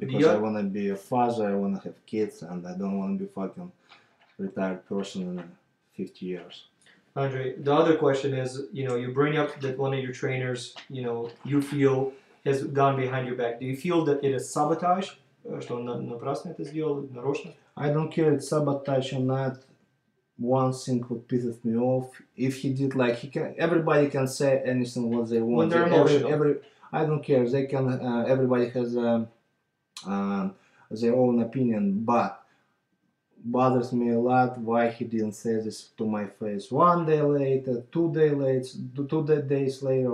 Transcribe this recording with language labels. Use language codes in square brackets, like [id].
[en] Because I wanna be a father, I wanna have kids, and I don't wanna be fucking retired person in 50 years. Andrei, the other question is, you bring up that one of your trainers, you feel has gone behind your back. Do you feel that it is sabotage? [ru] Что он напрасно это сделал, нарочно? [en] I don't care it's sabotage or not. One thing what pisses me off, if he did like everybody can say anything what they want. When they're emotional. I don't care. They can. Everybody has their own opinion, but bothers me a lot why he didn't say this to my face 1 day later, 2 days later, 2 days later.